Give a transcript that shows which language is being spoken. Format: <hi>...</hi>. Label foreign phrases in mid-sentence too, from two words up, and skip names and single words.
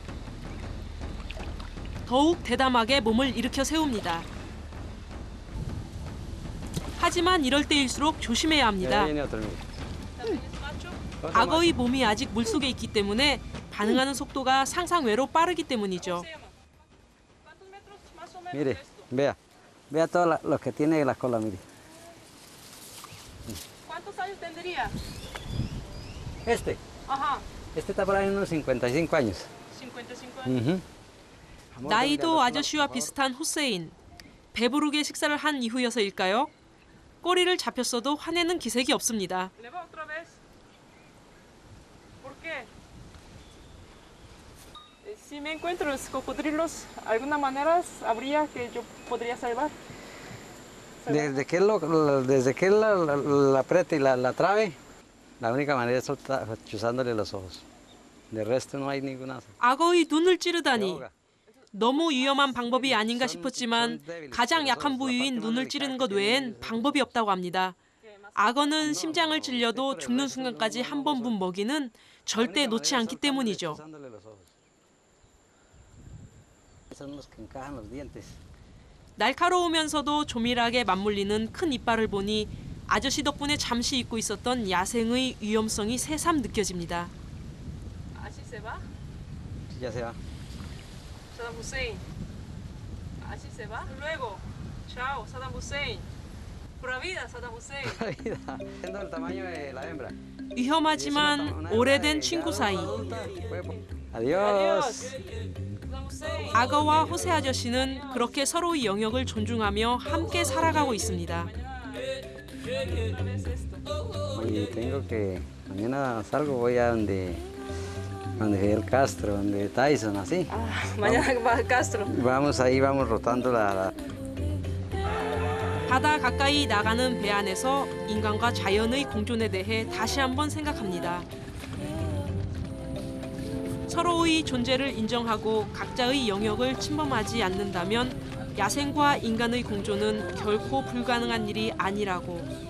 <ko>더욱 대담하게 몸을 일으켜 세웁니다. 하지만 이럴 때일수록 조심해야 합니다. 악어의 몸이 아직 물속에 있기 때문에 반응하는 속도가 상상외로 빠르기 때문이죠.</ko> <es>Mire, vea todo lo que tiene la cola, mire. ¿Cuántos años tendría? Este está por ahí unos 55 años. 55 años.</es> <ko>나이도 아저씨와 비슷한 후세인. 배부르게 식사를 한 이후여서일까요? 꼬리를 잡혔어도 화내는 기색이 없습니다.</ko> <es>Si me encuentro los cocodrilos, ¿alguna manera habría que yo podría salvar? Desde que él la apriete y la trabe, la única manera es chuzándole los ojos. De resto no hay ninguna.</es> <ko>악어의 눈을 찌르다니. 너무 위험한 방법이 아닌가 싶었지만 가장 약한 부위인 눈을 찌르는 것 외엔 방법이 없다고 합니다. 악어는 심장을 찔려도 죽는 순간까지 한 번 분 먹이는 절대 놓지 않기 때문이죠. 날카로우면서도 조밀하게 맞물리는 큰 이빨을 보니 아저씨 덕분에 잠시 잊고 있었던 야생의 위험성이 새삼 느껴집니다.</ko> <es>Así se va, Ya se va. Saddam Hussein. Así se va. Luego, chao, Saddam Hussein. Pura vida, Saddam Hussein. Viendo el tamaño de la hembra.</es> <ko>위험하지만 오래된 친구 사이.</ko> <es>Adiós.</es> <ko>악어와 호세 아저씨는 그렇게 서로의 영역을 존중하며 함께 살아가고 있습니다.</ko> <es>Y tengo que mañana salgo voy a donde Fidel Castro, donde Tyson, así. Mañana va a Castro. Vamos ahí, vamos rotando la.</es> <ko>바다 가까이 나가는 배 안에서 인간과 자연의 공존에 대해 다시 한번 생각합니다. 서로의 존재를 인정하고 각자의 영역을 침범하지 않는다면 야생과 인간의 공존은 결코 불가능한 일이 아니라고.</ko>